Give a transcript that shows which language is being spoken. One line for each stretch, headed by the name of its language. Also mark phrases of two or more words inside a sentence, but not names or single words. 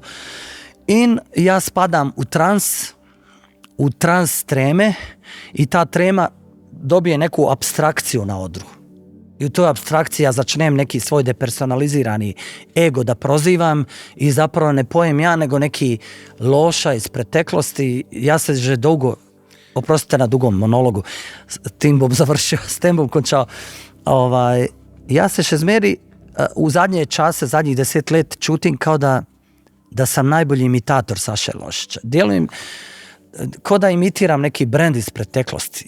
Bosnian: In ja spadam u trans treme i ta trema dobije neku apstrakciju na odru. I u toj apstrakciji ja začnem neki svoj depersonalizirani ego da prozivam i zapravo ne pojem ja, nego neki loša iz preteklosti. Ja se že dugo, oprostite na dugom monologu, tim bom završio,
Slovenian: s tem bom končao.
Bosnian: Ja se še zmeri u zadnje čase, zadnjih 10 let čutim kao da sam najbolji imitator Saše Lošića. Djelujem ko da imitiram neki brend iz preteklosti.